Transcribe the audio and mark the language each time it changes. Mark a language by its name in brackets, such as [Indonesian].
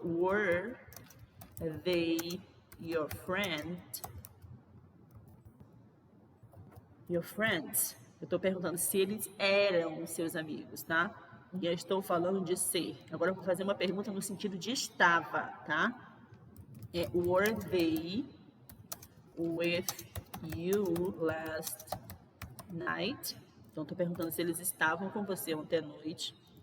[English] Were they your friends? [Portuguese] Eu estou perguntando se eles eram seus amigos, tá? E eu estou falando de ser. Agora eu vou fazer uma pergunta no sentido de estava, tá? [English] Were they with you last night? [Portuguese] Então, estou perguntando se eles estavam com você ontem à noite.